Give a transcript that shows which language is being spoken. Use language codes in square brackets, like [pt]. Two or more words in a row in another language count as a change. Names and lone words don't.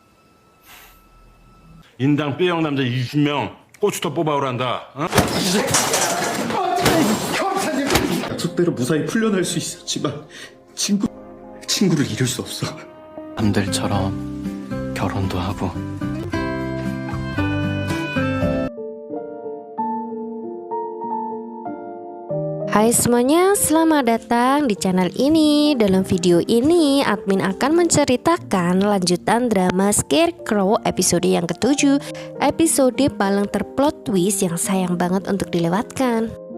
[ko] 인당 B형 남자 20명 고추터 뽑아오란다. 어? 약속대로 무사히 풀려날 수 있었지만 친구를 잃을 수 없어. 남들처럼 결혼도 하고. [id] Hai semuanya, selamat datang di channel ini. Dalam video ini, admin akan menceritakan lanjutan drama Scarecrow episode yang ke-7, episode paling terplot twist yang sayang banget untuk dilewatkan.